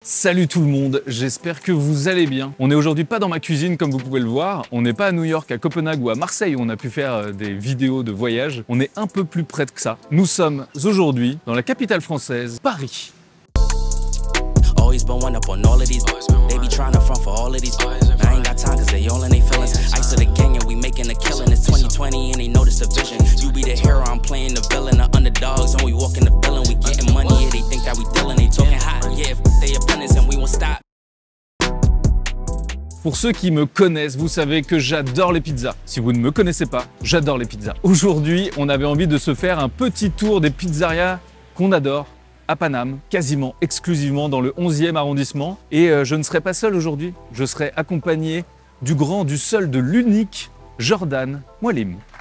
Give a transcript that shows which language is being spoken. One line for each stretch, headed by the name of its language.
French: Salut tout le monde, j'espère que vous allez bien. On n'est aujourd'hui pas dans ma cuisine comme vous pouvez le voir, on n'est pas à New York, à Copenhague ou à Marseille où on a pu faire des vidéos de voyage, on est un peu plus près que ça. Nous sommes aujourd'hui dans la capitale française, Paris.
English: Always been one up on all of these. They be trying to front for all of these. I ain't got time cause they all in their feelings. Ice to the gang and we making a killing. It's 2020 and they notice the vision. You be the hero, I'm playing the villain. The underdogs and we walk in the building. We getting money, yeah, they think that we dealing. They talking hot, yeah, they opponents and we won't stop.
French: Pour ceux qui me connaissent, vous savez que j'adore les pizzas. Si vous ne me connaissez pas, j'adore les pizzas. Aujourd'hui, on avait envie de se faire un petit tour des pizzerias qu'on adore à Paname, quasiment exclusivement dans le 11e arrondissement. Et je ne serai pas seul aujourd'hui, je serai accompagné du grand, du seul, de l'unique Jordan Moualim.